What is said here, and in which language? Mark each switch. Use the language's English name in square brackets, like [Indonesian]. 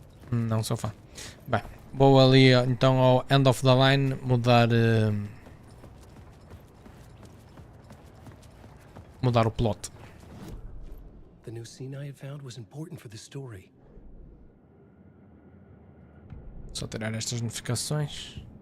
[Portuguese] Não sou fã. Bem, vou ali então ao [English] end of the line [Portuguese] mudar o plot. [English] The new scene I had found was important for the story. [Portuguese] Só tirar estas notificações.